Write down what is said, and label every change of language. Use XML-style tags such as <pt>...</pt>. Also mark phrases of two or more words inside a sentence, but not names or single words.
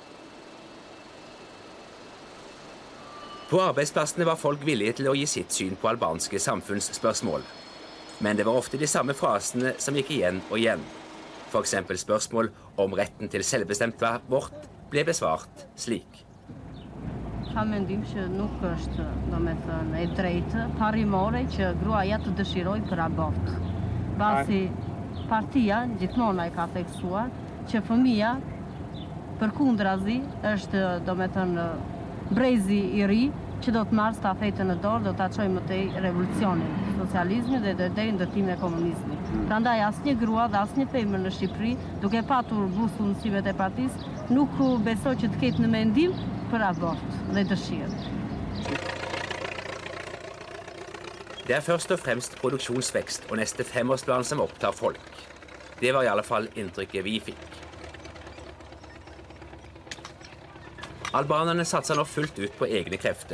<no>På arbeidsplassene var folk villige til å gi sitt syn på albanske samfunnsspørsmål. Men det var ofte de samme frasene som gikk igjen og igjen. For eksempel spørsmål om retten til selvbestemt abort ble besvart slik.</no> <sq>Ka mendim që nuk është, domethënë, e drejtë parimore që gruaja të dëshirojë për abort. Pasi partia gjithmonë ka theksuar që fëmia përkundrazi është, domethënë, brezi i ri që do të marrë stafetën në dorë, do ta çojë më tej revolucionin, socializmin dhe deri në ndërtimin e komunizmit. Prandaj asnjë grua dhe asnjë femër në Shqipëri, duke patur bustull mësimet e partisë, nuk besoj që të ketë në mendim për abort dhe dëshirë.</sq> <no>Det er først og fremst produksjonsvekst og neste 5-årsplan som opptar folk. Det var i alle fall inntrykket vi fikk. Albanerne satser nå fullt ut på egne krefter.</no>